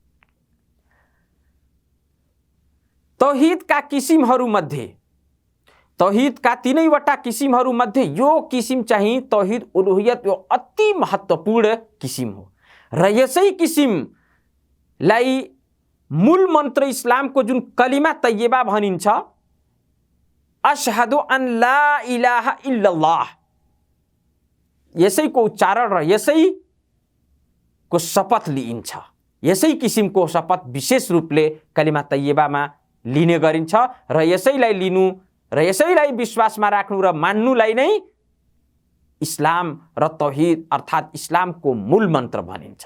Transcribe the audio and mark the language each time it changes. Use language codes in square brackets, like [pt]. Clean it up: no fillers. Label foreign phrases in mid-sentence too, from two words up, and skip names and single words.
[ne] तौहिदका किसिमहरूमध्ये, तौहिदका तीनैवटा किसिमहरूमध्ये यो किसिम चाहिँ [ar] توحيد الألوهية [ne] यो अति महत्त्वपूर्ण किसिम हो र यसै किसिमलाई मूल मन्त्र इस्लामको जुन [ar] كلمة طيبة [ne] भनिन्छ, [ar] أشهد أن لا إله إلا الله, [ne] यसैको उच्चारण र यसैको शपथ लिइन्छ। यसै किसिमको शपथ विशेष रूपले [ar] كلمة طيبة [ne] लिने गरिन्छ र यसैलाई लिनु र यसैलाई विश्वासमा राख्नु र मान्नुलाई नै इस्लाम र तौहिद अर्थात् इस्लामको मूल मन्त्र भनिन्छ।